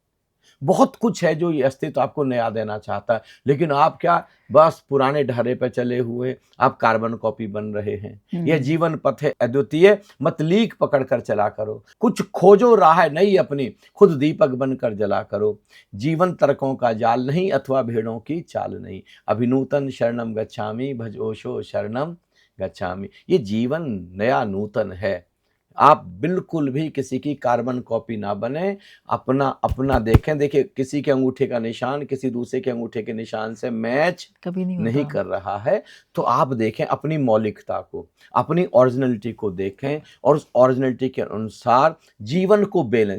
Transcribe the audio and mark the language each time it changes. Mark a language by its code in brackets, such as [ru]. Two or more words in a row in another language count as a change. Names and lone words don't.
[hi] बहुत कुछ है जो ये अस्तित्व आपको नया देना चाहता है, लेकिन आप क्या बस पुराने ढर्रे पे चले हुए, आप [en] carbon copy [hi] बन रहे हैं। यह जीवन पथ है अद्वितीय, मत लीक पकड़ कर चला करो, कुछ खोजो राह नई अपनी, खुद दीपक बनकर जला करो। जीवन तर्कों का जाल नहीं, अथवा भेड़ों की चाल नहीं, [sa] अभिनूतन शरणम गच्छामि, भजोशो शरणम गच्छामि। [hi] ये जीवन नया नूतन है, आप बिल्कुल भी किसी की [en] carbon copy [hi] ना बने, अपना अपना देखें। देखिए किसी के अंगूठे का निशान किसी दूसरे के अंगूठे के निशान से मैच कभी नहीं कर रहा है, तो आप देखें अपनी मौलिकता को, अपनी ओरिजिनलिटी को देखें, और उस ओरिजिनलिटी के अनुसार जीवन को बैलेंस।